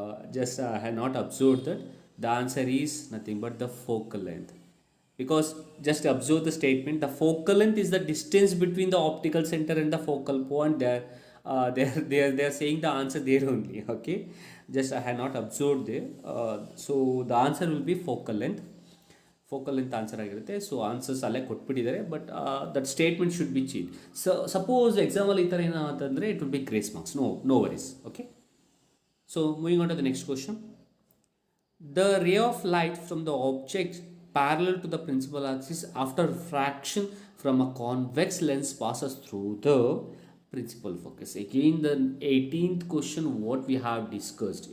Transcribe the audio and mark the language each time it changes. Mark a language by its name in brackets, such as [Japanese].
[English] Just I have not observed that the answer is nothing but the focal length, because just observe the statement, the focal length is the distance between the optical center and the focal point. They are saying the answer there only. Okay, just I have not observed there. So the answer will be focal length. [Kannada] Focal length answer ಆಗಿರುತ್ತೆ. So answers ಅಲ್ಲೇ ಕೊಟ್ಬಿಟ್ಟಿದ್ದಾರೆ, [English] But that statement should be change. [Kannada] Suppose ಎಕ್ಸಾಮಲ್ಲಿ ಈ ಥರ ಏನೋ ಅಂತಂದರೆ [English] It will be grace marks. No worries. Okay, so moving on to the next question. The ray of light from the object parallel to the principal axis after refraction from a convex lens passes through the principal focus. Again, the 18th question what we have discussed.